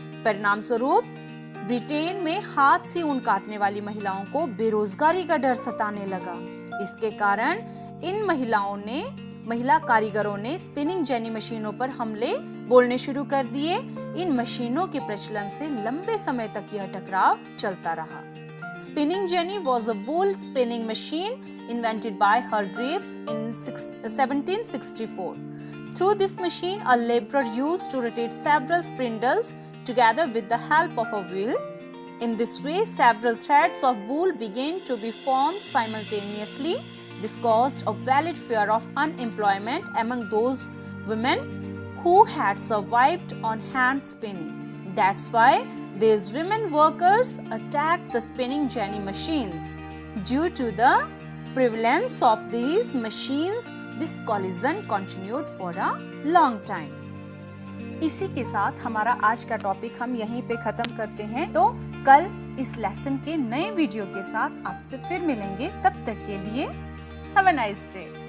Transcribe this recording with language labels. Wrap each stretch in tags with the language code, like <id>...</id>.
<hi>परिणाम स्वरूप ब्रिटेन में हाथ से ऊन काटने वाली महिलाओं को बेरोजगारी का डर सताने लगा। इसके कारण इन महिलाओं ने महिला कारीगरों ने स्पिनिंग जेनी मशीनों पर हमले बोलने शुरू कर दिए। इन मशीनों के प्रचलन से लंबे समय तक यह टकराव चलता रहा।</hi> <en>Spinning jenny was a wool spinning machine invented by Hargreaves in 1764. Through this machine, a laborer used to rotate several spindles together with the help of a wheel. In this way, several threads of wool began to be formed simultaneously. This caused a valid fear of unemployment among those women who had survived on hand spinning. That's why these women workers attacked the spinning jenny machines. Due to the prevalence of these machines, this collision continued for a long time.</en> <hi>इसी के साथ हमारा आज का topic हम यहीं पे खत्म करते हैं। तो कल इस लेसन के नए वीडियो के साथ आपसे फिर मिलेंगे। तब तक के लिए</hi> <en>Have a nice day.</en>